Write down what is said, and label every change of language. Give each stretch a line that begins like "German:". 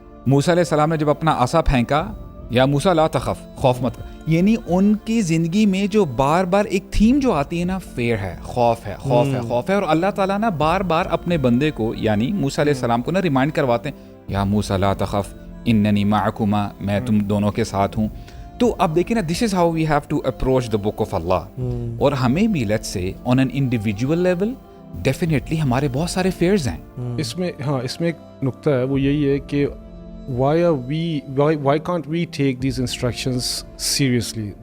Urdu: موسیٰ علیہ السلام نے جب اپنا عصا پھینکا,
Arabic: یا موسیٰ لا تخف,
Urdu: خوف مت. یعنی ان کی زندگی میں جو بار بار ایک تھیم جو آتی ہے نا, فیئر ہے, خوف ہے, خوف ہے, خوف ہے. اور اللہ تعالیٰ نا بار بار اپنے بندے کو یعنی موسیٰ علیہ السلام کو نا ریمائنڈ کرواتے ہیں,
Arabic: یا موسیٰ لا تخف اننی معکما,
Urdu: میں تم دونوں کے ساتھ ہوں. تو اب دیکھیں نا,
English: This is how we have to approach the book of Allah.
Urdu: اور ہمیں بھی
English: let's say on an individual level definitely
Urdu: ہمارے بہت سارے
English: Fears ہیں.
Urdu: اس میں اس میں ایک نقطہ ہے, وہ یہی ہے کہ
English: why can't we take these instructions seriously?